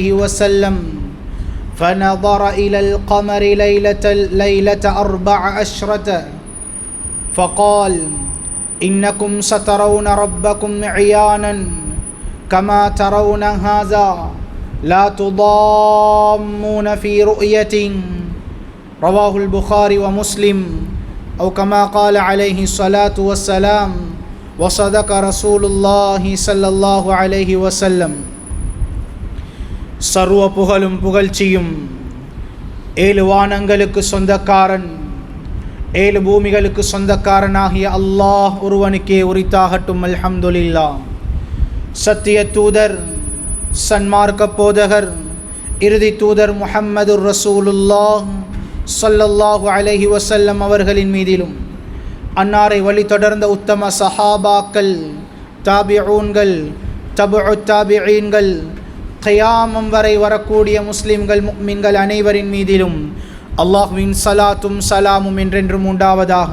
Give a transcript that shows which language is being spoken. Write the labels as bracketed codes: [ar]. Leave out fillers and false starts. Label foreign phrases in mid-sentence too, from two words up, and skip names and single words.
[ar] وسلم فنظر إلى القمر ليلة 14 فقال إنكم سترون ربكم عيانا كما ترون هذا لا تضامون في رؤية رواه البخاري ومسلم أو كما قال عليه الصلاة والسلام وصدق رسول الله صلى الله عليه وسلم. [ta] சர்வ புகழும் புகழ்ச்சியும் ஏழு வானங்களுக்கு சொந்தக்காரன் ஏழு பூமிகளுக்கு சொந்தக்காரனாகிய அல்லாஹ் ஒருவனுக்கே உரித்தாகட்டும். அல்ஹம்துலில்லாஹ். சத்திய தூதர் சன்மார்க்க போதகர் இறுதி தூதர் [ar] محمد رسول الله صلى الله عليه وسلم [ta] அவர்களின் மீதிலும் அன்னாரை வழி தொடர்ந்த உத்தம சஹாபாக்கள், தாபிஊன்கள், தபுஉ தாபிஈன்கள், கியாமம் வரை வரக்கூடிய முஸ்லிம்கள் முஃமின்கள் அனைவரின் மீதிலும் அல்லாஹ்வின் ஸலாத்தும் ஸலாமும் என்றென்றும் உண்டாவதாக.